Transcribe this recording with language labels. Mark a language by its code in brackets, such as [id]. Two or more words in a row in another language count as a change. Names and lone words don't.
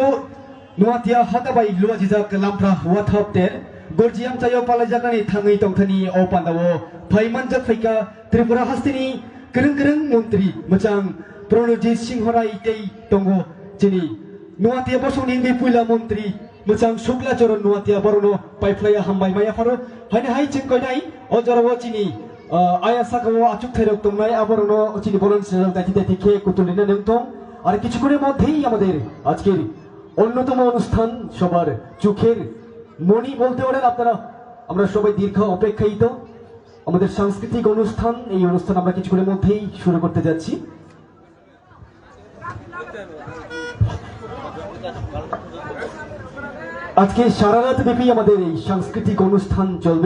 [trp] नुवातिया हाताबाय लुवाजिजाक लामफ्रा वाथाप देर गरजियाम चायो पालायजानानै थाङै तंथानि अ पान्दावो फाइमानजाक फैका त्रिपुरा हास्तिनि गोरों गोरों मन्त्रि मोजां प्रणजित सिंह राय दै दंगो जिनि नुवातिया बसंनि बे पुइला मन्त्रि मोजां शुक्लाचरण नुवातिया बरनो पाइफ्लाया हामबाय माया फारो हायनो हाय जोंखौनाय अजरवा जिनि आया सागाव आचुक थायरक तंनाय आबरनो चिनि भलन्टियार दायित्व देखে কুতুলিনা নেংথং। [bn] আর কিছুক্ষণের মধ্যেই আমাদের আজকের অন্যতম অনুষ্ঠান সবার চোখের মনি বলতে পারেন আপনারা। আমরা সবাই দীর্ঘ অপেক্ষায়িত আমাদের সাংস্কৃতিক অনুষ্ঠান। এই অনুষ্ঠান আমরা কিছুক্ষণের মধ্যেই শুরু করতে যাচ্ছি। আজকে সারা রাত ব্যাপী আমাদের এই সাংস্কৃতিক অনুষ্ঠান চলবে।